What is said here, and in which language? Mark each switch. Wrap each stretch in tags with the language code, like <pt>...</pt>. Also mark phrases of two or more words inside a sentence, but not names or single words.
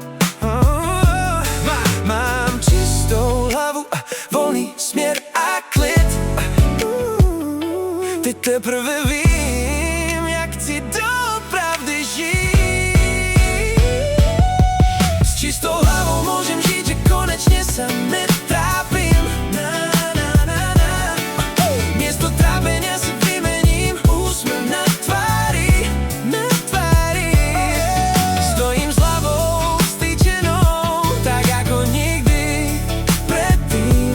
<cs>Mám čistou hlavu, volný směr a klid. Teď teprve vím, jak chci doopravdy žít.</cs> <sk>S čistou hlavou môžem žít, že konečně sa netrápim. Miesto trápenia si vymením úsmev na tvári. Stojím s hlavou vstýčenou, tak ako nikdy predtým.</sk>